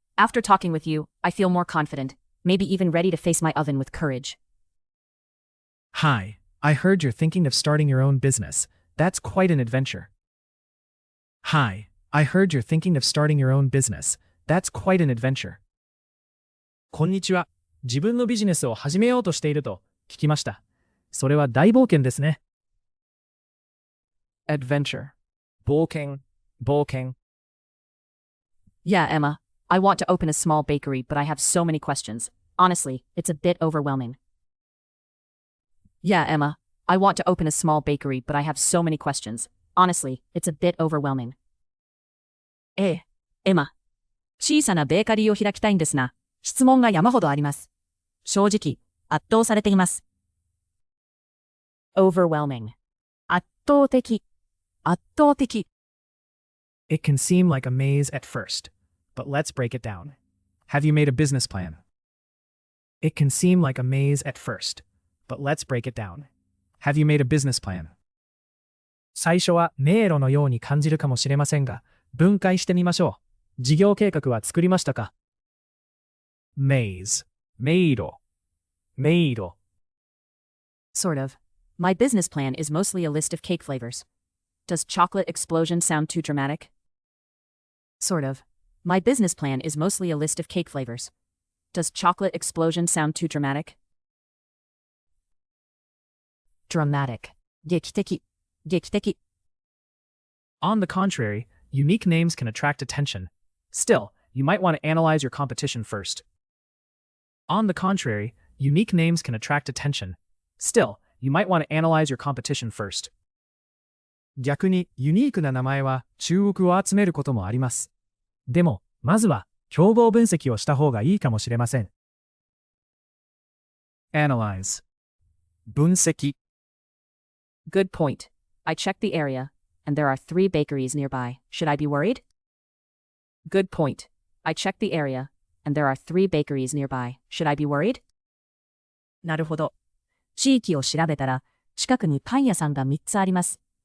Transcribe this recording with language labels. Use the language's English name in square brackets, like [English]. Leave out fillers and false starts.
[English] After talking with you, I feel more confident, maybe even ready to face my oven with courage. Hi, I heard you're thinking of starting your own business. That's quite an adventure. Hi, I heard you're thinking of starting your own business. That's quite an adventure. [Japanese] こんにちは。自分のビジネスを始めようとしていると聞きました。それは大冒険ですね。 [English] Adventure. 冒険。 Yeah, Emma. I want to open a small bakery, but I have so many questions. Honestly, it's a bit overwhelming. Yeah, Emma. I want to open a small bakery, but I have so many questions. Honestly, it's a bit overwhelming. [Japanese] ええ、エマ。小さなベーカリーを開きたいんですが、質問が山ほどあります。正直、圧倒されています。 [English] Overwhelming. 圧倒的。 It can seem like a maze at first, but let's break it down. Have you made a business plan? It can seem like a maze at first, but let's break it down. Have you made a business plan? [Japanese] 最初は迷路のように感じるかもしれませんが、分解してみましょう。事業計画は作りましたか？ [English] Maze. 迷路。 Sort of. My business plan is mostly a list of cake flavors. Does chocolate explosion sound too dramatic? Sort of. My business plan is mostly a list of cake flavors. Does chocolate explosion sound too dramatic? Dramatic. 劇的. On the contrary, unique names can attract attention. Still, you might want to analyze your competition first. On the contrary, unique names can attract attention. Still, you might want to analyze your competition first. [Japanese] 逆にユニークな名前は注目を集めることもあります。でも、まずは競合分析をした方がいいかもしれません。 [English] Analyze. 分析。 Good point. I checked the area, and there are 3 bakeries nearby. Should I be worried? Good point. I checked the area, and there are 3 bakeries nearby. Should I be worried? [Japanese] なるほど。地域を調べたら、近くにパン屋さんが3つあります。